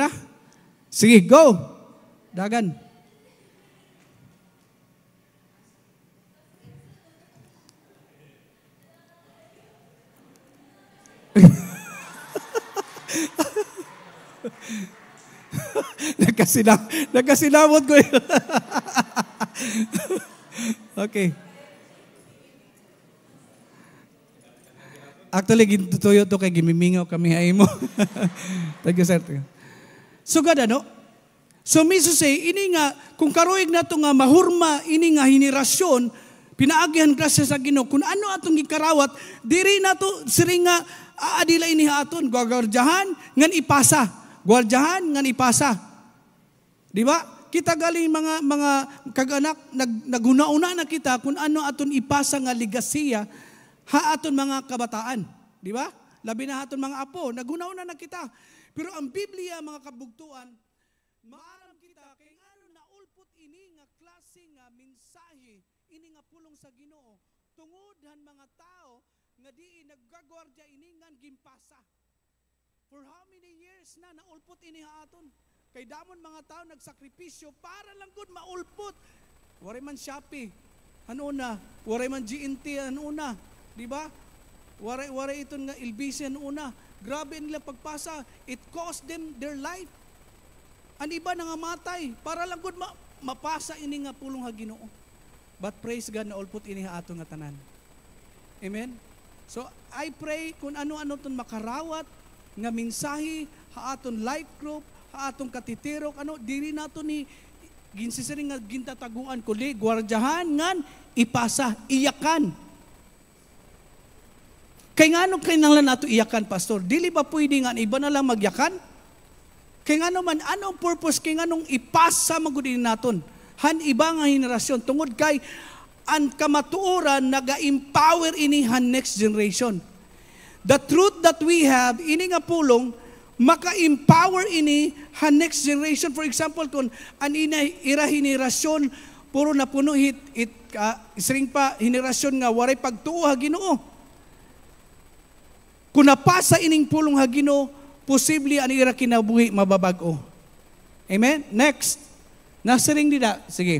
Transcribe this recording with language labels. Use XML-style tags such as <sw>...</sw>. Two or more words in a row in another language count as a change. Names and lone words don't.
<war>Sige, go. Dagan. Nagkasinamot ko yun. Okay. Actually, gintutuyo to kay gimimingaw kami hay mo.</war> <en>Thank you, sir. So, gada, no?</en> <war>So, miso say, ini nga, kung karuig na to nga mahurma, ini nga henerasyon, pinaagihan grasya sa Ginoo, kung ano atong gikarawat, diri na to, siri nga, aadila ini haton, gwardyahan ngan ipasa. Gwardyahan ngan ipasa. Di ba? Kita galing mga kaganak naguna-una na kita kung ano aton ipasa nga ligasiya ha aton mga kabataan. Di ba? Labi na aton mga apo, naguna-una na kita. Pero ang Biblia, mga kabugtuan, maaram kita kay ano naulpot ini nga klase nga mensahe, ini nga pulong sa Ginoo. Tungod mga tao nga di naggagwardya ini nga gimpasa.</war> <en>For how many years</en> <war>na naulpot ini haton? Kay damon mga tao nagsakripisyo para lang gud maulpot. Waray man Shopee, ano na? Waray man GNT, ano na? Di ba? Waray iton nga LBC, ano na? Grabe nila pagpasa.</war> <en>It cost them their life.</en> <war>Ang iba nangamatay para lang gud mapasa ini nga pulong ha Ginoo.</war> <en>But praise God</en> <war>na ulpot ini ha ato nga tanan. Amen?</war> <en>So I pray</en> <war>kung ano-ano ton makarawat nga mensahe ha aton</war> <en>life group,</en> <war>ha atong katitirok, diri nato ni ginsisiring nga gintataguan kundi gwardyahan ngan ipasa, iyakan. Kay ngano kinahanglan nato iyakan, pastor? Dili ba pwede nga iba na lang magyakan? Kay ngano man anong purpose kay nganong ipasa magudin naton? Han iba nga henerasyon tungod kay ang kamatuoran naga-empower ini han</war> <en>next generation. The truth that we have</en> <war>ini nga pulong maka-empower ini han</war> <en>next generation. For example,</en> <war>kung an ira henerasyon puro na puno isring pa henerasyon nga waray pagtuo ha Ginoo. Kung napasa ining pulong ha Ginoo, posible ang ira kinabuhi mababag-o. Amen? Next. Nasiring dida. Sige.</war>